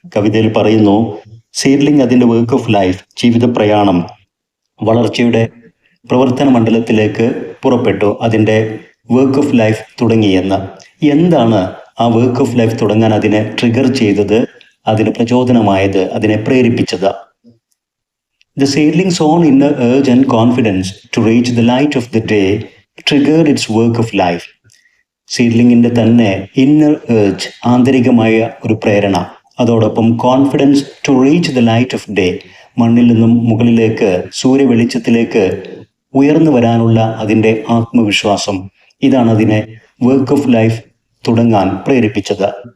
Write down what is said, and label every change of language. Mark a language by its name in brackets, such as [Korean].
[Malayalam] കവിതയിൽ പറയുന്നു, സീഡ്ലിംഗ് അതിൻ്റെ വർക്ക് ഓഫ് ലൈഫ്, ജീവിത പ്രയാണം, വളർച്ചയുടെ പ്രവർത്തന മണ്ഡലത്തിലേക്ക് പുറപ്പെട്ടു, അതിൻ്റെ വർക്ക് ഓഫ് ലൈഫ് തുടങ്ങിയെന്ന്. എന്താണ് ആ വർക്ക് ഓഫ് ലൈഫ് തുടങ്ങാൻ അതിനെ ട്രിഗർ ചെയ്തത്, അതിന് പ്രചോദനമായത്, അതിനെ പ്രേരിപ്പിച്ചത്? [English] The seedling's own inner urge and confidence to reach the light of the day triggered its work of life. [Malayalam] സീഡ്ലിങ്ങിൻ്റെ തന്നെ ഇന്നർ ഏർജ്, ആന്തരികമായ ഒരു പ്രേരണ, അതോടൊപ്പം [English] confidence to reach the light of day, [Malayalam] മണ്ണിൽ നിന്നും മുകളിലേക്ക് സൂര്യവെളിച്ചത്തിലേക്ക് ഉയർന്നു വരാനുള്ള അതിൻ്റെ ആത്മവിശ്വാസം, ഇതാണ് അതിനെ വർക്ക് ഓഫ് ലൈഫ് തുടങ്ങാൻ പ്രേരിപ്പിച്ചത്.